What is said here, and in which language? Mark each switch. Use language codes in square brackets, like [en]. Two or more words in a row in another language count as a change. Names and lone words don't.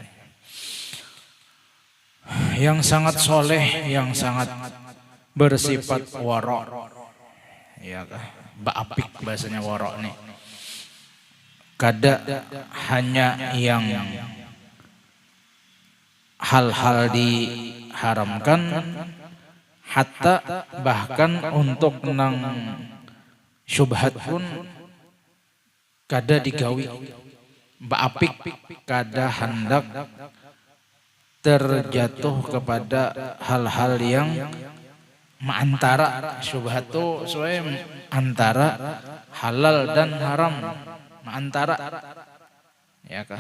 [id] Yang sangat soleh, yang sangat bersifat warok. Ya kah? Baapik bahasanya warok nih. Kada hanya yang hal-hal diharamkan, hatta bahkan untuk nang syubhat pun [bjn] kada digawi. [id] Baapik kada hendak terjatuh kepada hal-hal yang antara syubhat tu soalnya antara halal dan haram, antara ya kah?